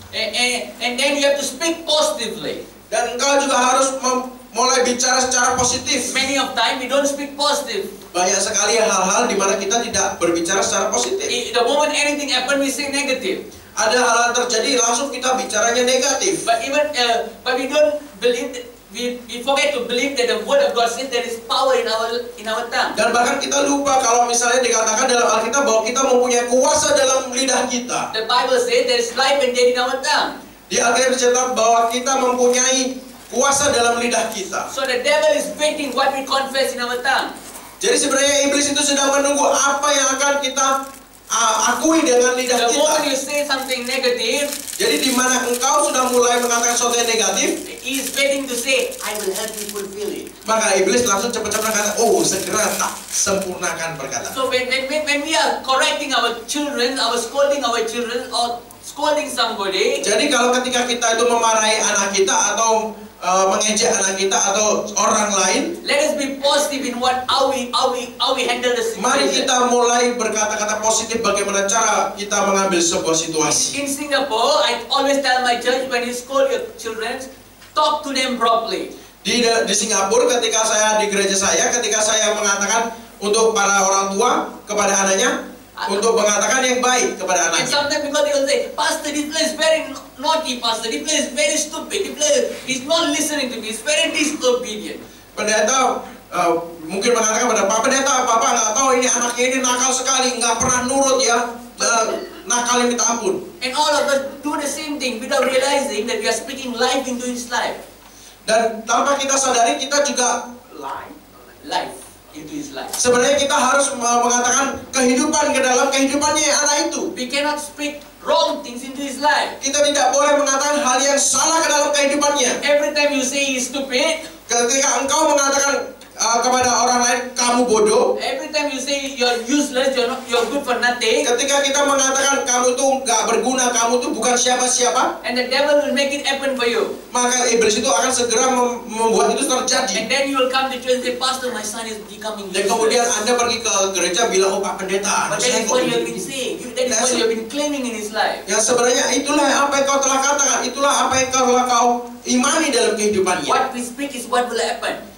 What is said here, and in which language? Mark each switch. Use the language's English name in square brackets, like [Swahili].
[English] And then you have to speak positively. [Indonesian] Dan engkau juga harus mulai bicara secara positif. [English] Many of time we don't speak positive. [Indonesian] Banyak sekali hal-hal di mana kita tidak berbicara secara positif. [English] The moment anything happen, we say negative. [Indonesian] Ada hal-hal terjadi, langsung kita bicaranya negatif. [English] But we don't believe that, we forget to believe that the word of God says there is power in our tongue. [Indonesian] Dan bahkan kita lupa kalau misalnya dikatakan dalam Alkitab bahwa kita mempunyai kuasa dalam lidah kita. [English] The Bible says there is life and death in our tongue. [Indonesian] Di Alkitab dicatat bahwa kita mempunyai kuasa dalam lidah kita. [English] So the devil is waiting what we confess in our tongue. [Indonesian] Jadi sebenarnya iblis itu sedang menunggu apa yang akan kita akui dengan lidah [English] The moment [Indonesian] kita. [English] you say something negative, [Indonesian] Jadi di mana engkau sudah mulai mengatakan sesuatu yang negatif, [English] he is waiting to say, I will help you fulfill it. [Indonesian] maka iblis langsung cepat-cepat berkata, oh segera tak sempurnakan perkataan. [English] So when we are correcting our children, scolding our children, or scolding somebody, [Indonesian] Jadi kalau ketika kita itu memarahi anak kita atau mengejek anak kita atau orang lain, [English] let us be positive in how we handle the [Indonesian] mari [English] situation. [Indonesian] kita mulai berkata-kata positif bagaimana cara kita mengambil sebuah situasi. [English] In Singapore, I always tell my church, when you scold your children, talk to them properly. [Indonesian] Di Singapura ketika saya di gereja saya, ketika saya mengatakan untuk para orang tua kepada anaknya, untuk mengatakan yang baik kepada [English] And [Indonesian] anaknya. [English] sometimes because they will say, Pastor, this place is very naughty, Pastor. This place is very stupid. This place is not listening to me. It's very disobedient. [Indonesian] Pendeta mungkin mengatakan pada Pak Pendeta, Bapak nggak tahu ini anaknya ini nakal sekali, nggak pernah nurut ya, nakal minta ampun. [English] And all of us do the same thing without realizing that we are speaking life into his life. [Indonesian] Dan tanpa kita sadari kita juga [English] Life into his life. [Indonesian] sebenarnya kita harus mengatakan kehidupan ke dalam kehidupannya anak itu. [English] We cannot speak wrong things into his life. [Indonesian] Kita tidak boleh mengatakan hal yang salah ke dalam kehidupannya. [English] Every time you say he's stupid, [Indonesian] Ketika engkau mengatakan kepada orang lain kamu bodoh, [English] every time you say you're useless, you're good for nothing, [Indonesian] ketika kita mengatakan kamu tuh nggak berguna, kamu tuh bukan siapa-siapa, [English] and the devil will make it happen for you. [Indonesian] maka iblis itu akan segera membuat itu [English] And [Indonesian] terjadi. [English] then you will come to church and say, Pastor, my son is becoming [Indonesian] Dan kemudian [English] useless. [Indonesian] Anda pergi ke gereja bilang, oh Pak Pendeta, [English] But [Indonesian] saya [English] is [Indonesian] kok [English] what you have [Indonesian] begini." [English] been saying. That is what you have been claiming in his life. [Indonesian] Ya sebenarnya itulah apa yang kau telah katakan, itulah apa yang kau imani dalam kehidupannya. [English] What we speak is what will happen.